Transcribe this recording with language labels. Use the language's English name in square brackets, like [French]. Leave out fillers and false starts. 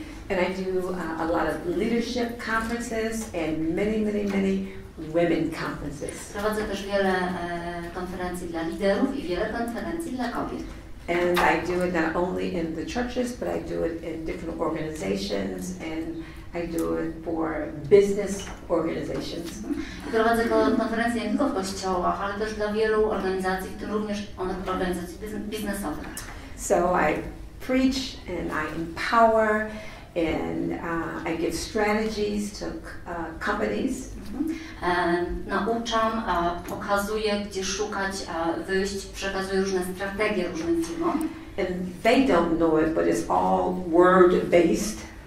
[English] And I do a lot of leadership conferences and many women conferences. [Polish] Prowadzę też wiele konferencji dla liderów i wiele konferencji dla kobiet. [English] And I do it not only in the churches, but I do it in different organizations, and I do it for business organizations. [Polish] Prowadzę konferencje nie tylko w kościołach, ale też dla wielu organizacji, w tym również organizacji biznesowych. [English] So I preach and I empower and I give strategies to companies. [Polish] Nauczam, pokazuję, gdzie szukać wyjść, przekazuję różne strategie różnym firmom. [English] And they don't know it, but it's all word-based.